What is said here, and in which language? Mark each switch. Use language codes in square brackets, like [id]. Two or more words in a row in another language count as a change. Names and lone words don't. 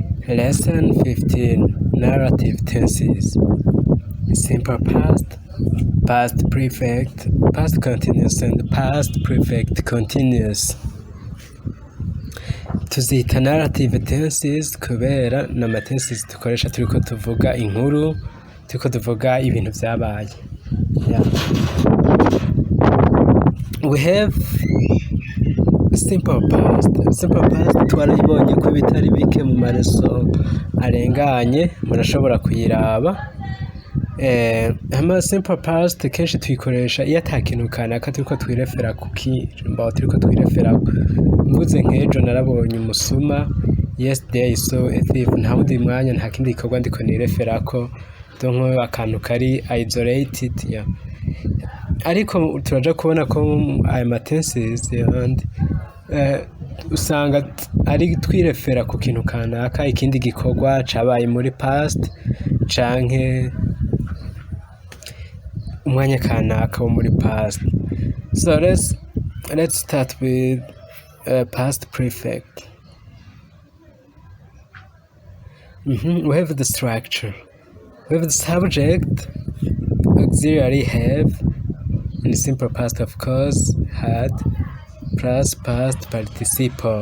[en] Lesson 15. Narrative tenses. Simple past, past perfect, past continuous and past perfect continuous. [rn] Tuzita [en] narrative tenses [rn] kubera nama tenses dukoresha turiko tuvuga inkuru, turiko tuvuga ibintu vyabaye. [en] Yeah. We have simple past. Simple past [rn] twarayibonye ko bitari bike mu mareso arenganye murashobora kuyiraba. Hama [en] simple past [rn] kenshi tuyikoresha iyo atakintu kanaka turiko twirefera kukimba turiko twirefera mvuze nk'ejo narabonye umusuma, [en] yesterday I saw a thief, [rn] nta wundi mwanya nta kindi gikorwa ndiko nireferako, donc akantu kari isolated. Yeah. Ariko turaja kubona ko aya matenses yandi usanga ari twirefera ku kintu kanaka, ikindi gikorwa cabaye muri past canke umwanya kanaka wo muri past. [en] So let's start with past perfect. We have the structure. We have the subject, auxiliary have, in simple past of course, had, plus past participle.